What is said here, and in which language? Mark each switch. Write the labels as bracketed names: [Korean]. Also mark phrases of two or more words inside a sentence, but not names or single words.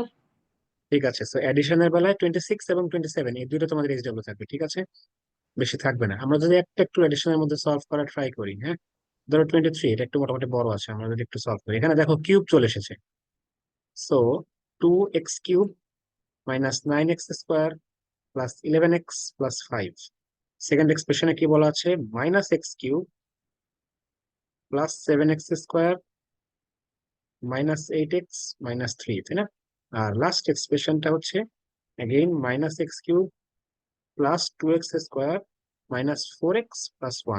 [Bangla] ঠিক আছে, সো অ্যাডিশনের বেলায় 26 এবং 27 এই দুটো তোমাদের এইচডব্লিউ থাকবে। ঠিক আছে, বেশি থাকবে না। আমরা যদি একটা একটু অ্যাডিশনের মধ্যে সলভ করা ট্রাই করি, হ্যাঁ, ধরো 23, এটা একটু মোটামুটি বড় আছে, আমরা যদি একটু সলভ করি, এখানে দেখো কিউব চলে এসেছে। [English] So 2x cube minus 9x square plus 11x plus 5. [Bangla] সেকেন্ড এক্সপ্রেশনে কি বলা আছে? [English] minus x cube plus 7x square minus 8x minus 3, [Bangla] তাই না? আর লাস্ট এক্সপ্রেশনটা হচ্ছে [English] again minus x cube plus 2x square minus 4x plus 1.